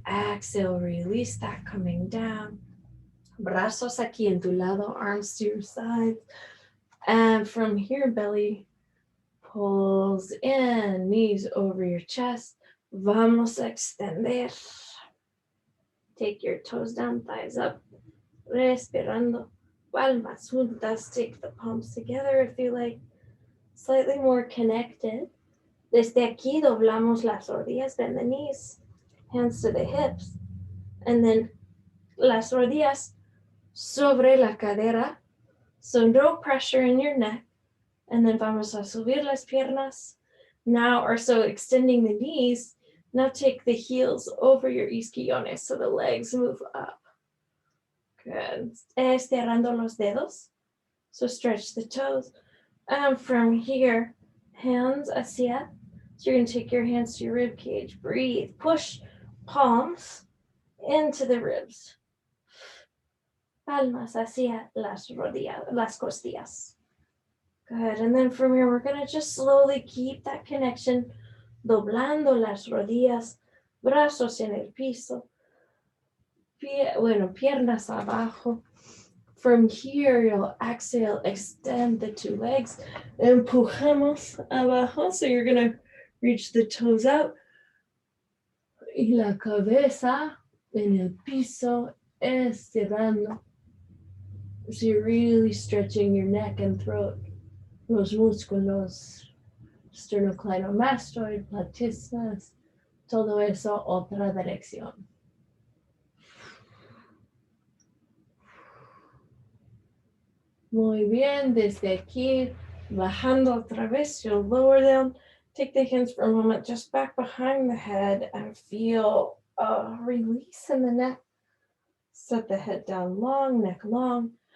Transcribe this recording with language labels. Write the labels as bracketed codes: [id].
[en] Exhale, release that coming down. [es] Brazos aquí en tu lado, [en] arms to your sides. And from here, belly pulls in, knees over your chest. [es] Vamos a extender. [en] Take your toes down, thighs up. [es] Respirando. Palmas juntas. [en] Take the palms together if you like. Slightly more connected. [es] Desde aquí doblamos las rodillas, [en] bend the knees. Hands to the hips. And then [es] las rodillas sobre la cadera. [en] So no pressure in your neck. And then [es] vamos a subir las piernas. [en] Now, or so extending the knees. Now take the heels over your isquiones so the legs move up. Good. [es] Estirando los dedos. [en] So stretch the toes. And from here, hands hacia. So you're going to take your hands to your rib cage. Breathe. Push palms into the ribs. [es] Palmas hacia las rodillas, las costillas. [en] Good. And then from here, we're going to just slowly keep that connection. [es] Doblando las rodillas, brazos en el piso, piernas abajo. [en] From here, you'll exhale, extend the two legs, [es] empujamos abajo. [en] So you're going to reach the toes out. [es] Y la cabeza en el piso, estirando. [en] So you're really stretching your neck and throat, [es] los músculos. Sternocleidomastoid, platismas, todo eso, otra dirección. Muy bien, desde aquí, bajando otra vez, [en] you'll lower down. Take the hands for a moment just back behind the head and feel a release in the neck. Set the head down long, neck long.